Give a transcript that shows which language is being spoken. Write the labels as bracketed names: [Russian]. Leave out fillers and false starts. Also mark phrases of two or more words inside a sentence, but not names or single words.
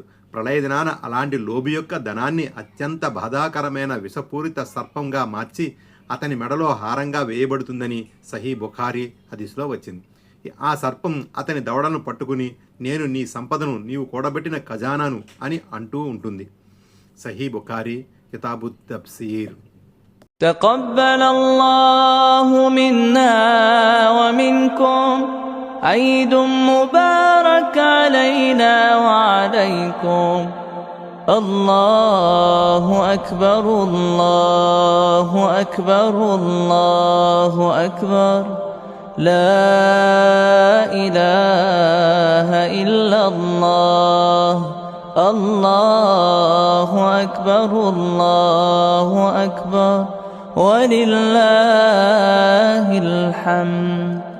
[Telugu] ప్రళయదినాన అలాంటి లోబి యొక్క ధనాన్ని అత్యంత బాధాకరమైన విషపూరిత సర్పంగా మార్చి అతని మెడలో హారంగా వేయబడుతుందని సహీ బుఖారీ హదీస్లో వచ్చింది. ఆ సర్పం అతని దవడను పట్టుకుని నేను నీ సంపదను నీవు కూడబెట్టిన ఖజానాను అని అంటూ ఉంటుంది. సహీ బుఖారీ కితాబు తఫ్సీర్. [Arabic] تقبل الله منا ومنكم عيد مبارك علينا وعليكم. الله أكبر الله أكبر الله أكبر لا إله إلا الله الله أكبر الله أكبر ولله الحمد.